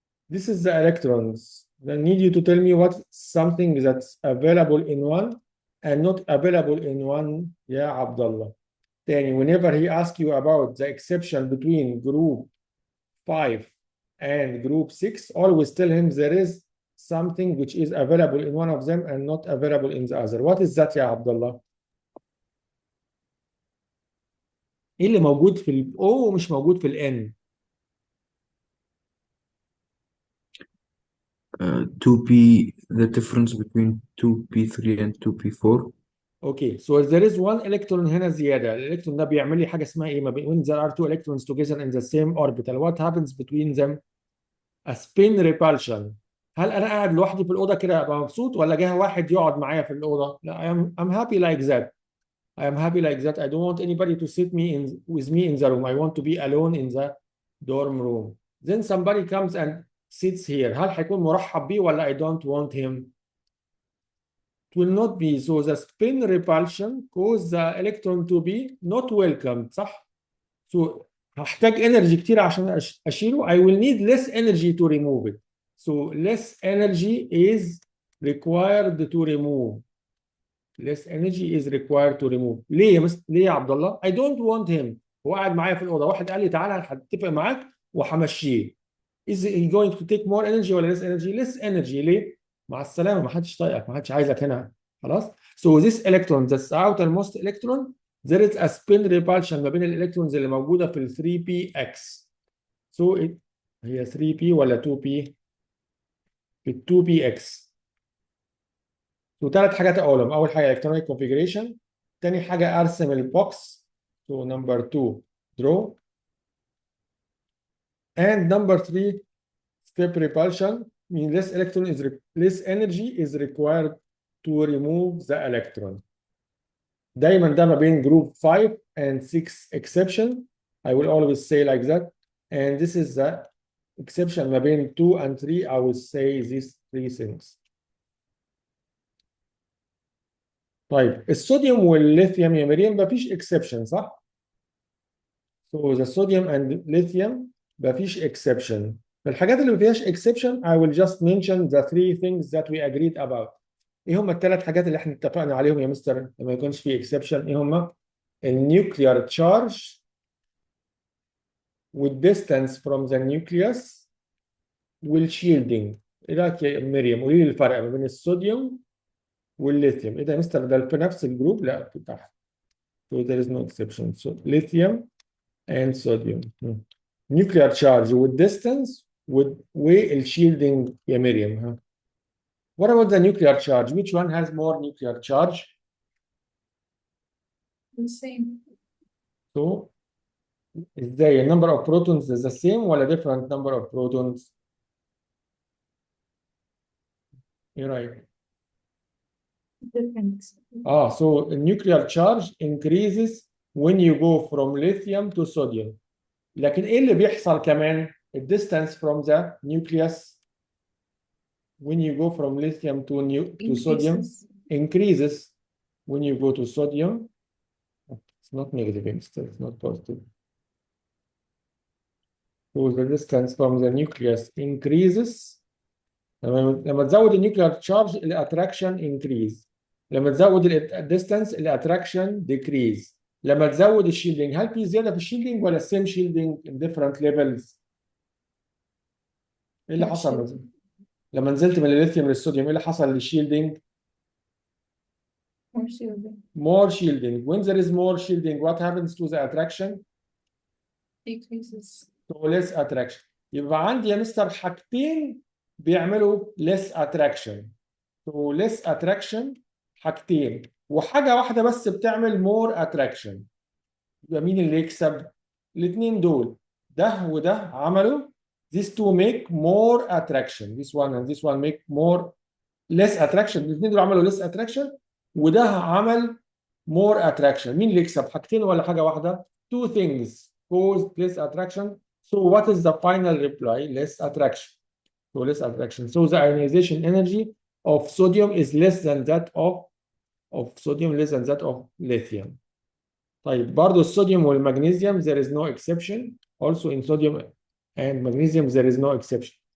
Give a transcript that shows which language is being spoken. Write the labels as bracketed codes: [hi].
[en] This is the electrons. I need you to tell me what's something that's available in one and not available in one, yeah, Abdullah. Then whenever he asks you about the exception between group 5 and group 6, always tell him there is something which is available in one of them and not available in the other. What is that, yeah, Abdullah? [ar] ايه اللي موجود في ال O ومش موجود في ال N؟ [en] 2p, the difference between 2p3 and 2p4. Okay, so there is one electron [ar] هنا زيادة. الالكترون ده بيعمل لي حاجة اسمها ايه؟ ما بين [en] when there are two electrons together in the same orbital, what happens between them? A spin repulsion. [ar] هل انا قاعد لوحدي في الأوضة كده ابقى مبسوط ولا جه واحد يقعد معايا في الأوضة؟ لا, [en] I'm happy like that. I am happy like that. I don't want anybody to sit with me in the room. I want to be alone in the dorm room. Then somebody comes and sits here. [ar] هل هيكون مرحب بيه ولا [en] I don't want him? It will not be. So the spin repulsion cause the electron to be not welcomed. [ar] صح؟ So هحتاج energy كتير عشان أشيله. [en] I will need less energy to remove it. So less energy is required to remove. Less energy is required to remove. [ar] ليه يا عبد الله؟ [en] I don't want him. [ar] هو قاعد معايا في الأوضة، واحد قال لي تعالى هتفق معاك وهمشيه. [en] Is he going to take more energy ولا less energy? Less energy. [ar] ليه؟ مع السلامة، ما حدش طايقك، ما حدش عايزك هنا. [en] خلاص؟ So this electron, this outermost electron, there is a spin repulsion [ar] ما بين الالكترونز اللي موجودة في ال 3px. So هي 3p ولا 2p؟ في ال 2px. So ثلاث حاجات اقولهم. اول حاجه electronic configuration، ثاني حاجه ارسم البوكس. [en] So number 2 draw, and number 3 step repulsion mean less energy is required to remove the electron. [ar] دايما ده ما بين [en] group 5 and 6 exception. I will always say like that, and this is the exception [ar] ما بين [en] 2 and 3. I will say these three things. [ar] طيب الصوديوم والليثيوم يا مريم مفيش exception صح؟ [en] So the sodium and lithium [ar] مفيش exception. الحاجات اللي ما فيهاش exception [en] I will just mention the three things that we agreed about. [ar] ايه هم الثلاث حاجات اللي احنا اتفقنا عليهم يا مستر لما يكونش فيه exception؟ ايه هم؟ النيوكليار تشارج والديستانس [en] from the nucleus [ar] والشيلدنج. ايه رايك يا مريم؟ قولي لي الفرق ما بين الصوديوم والليثيوم. ايه ده يا مستر ده في نفس الجروب؟ لا في تحت. [en] So there is no exception. So lithium and sodium. Nuclear charge with distance والshielding يا مريم. ها. What about the nuclear charge? Which one has more nuclear charge? The same. So ازاي number of protons is the same ولا different number of protons؟ [ar] ايه رايك؟ [en] Different. So nuclear charge increases when you go from lithium to sodium. [ar] لكن ايه اللي بيحصل كمان؟ [en] The distance from the nucleus when you go from lithium to sodium increases when you go to sodium. It's not negative, it's not positive. So the distance from the nucleus increases. [ar] لما تزود النيوكلير تشارج الاتراكشن increase. لما تزود الديستانس الاتراكشن decrease. لما تزود الشيلدنج، هل في زياده في الشيلدنج ولا [en] same shielding in different levels؟ [ar] ايه اللي حصل لما نزلت من الليثيوم للصوديوم؟ ايه اللي حصل للشيلدنج؟ [en] More shielding. More shielding. When there is more shielding, what happens to the attraction? Decreases. So less attraction. [ar] يبقى عندي يا مستر حاجتين بيعملوا less attraction. [en] So less attraction [ar] حاجتين، وحاجة واحدة بس بتعمل more attraction. يبقى مين اللي يكسب؟ الاثنين دول، ده وده عملوا [en] these two make more attraction. This one and this one make more less attraction. [ar] الاثنين دول عملوا less attraction وده عمل more attraction. مين اللي يكسب؟ حاجتين ولا حاجة واحدة؟ [en] Two things cause less attraction. So what is the final reply? Less attraction. So less attraction. So the ionization energy of sodium is less than that of sodium, less than that of lithium. [ar] طيب برضو الصوديوم والمغنيسيوم [en] there is no exception. Also in sodium and magnesium there is no exception.